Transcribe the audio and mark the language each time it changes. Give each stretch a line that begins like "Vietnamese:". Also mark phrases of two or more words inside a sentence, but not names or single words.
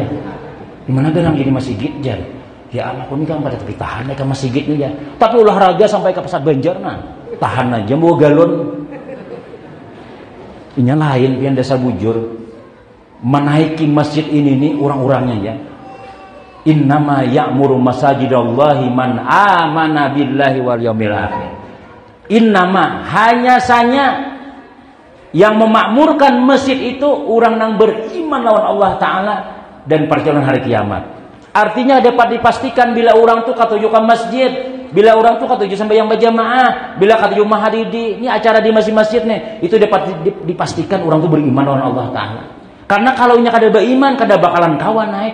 Banjar: Di mana orang jadi masjid jar. Ya Allah kuni kan pada tapi tahan ke masjid ya. Tapi olahraga sampai ke Pasar Banjar nah. Tahan aja bawa galon. Ini lain pian desa bujur. Menaiki masjid ini nih orang-orangnya ya.
Arabic: إنما يعمر مساجد الله من آمن بالله واليوم الآخر.
Banjar: Innama hanya saja yang memakmurkan masjid itu orang yang beriman lawan Allah Ta'ala dan perjalanan hari kiamat. Artinya dapat dipastikan bila orang itu katuju ke masjid, bila orang itu katuju sampai yang berjamaah, bila katuju mahadidi, ini acara di masjid-masjid nih, itu dapat dipastikan orang itu beriman lawan Allah Ta'ala. Karena kalau nya kada beriman, kada bakalan kawan naik.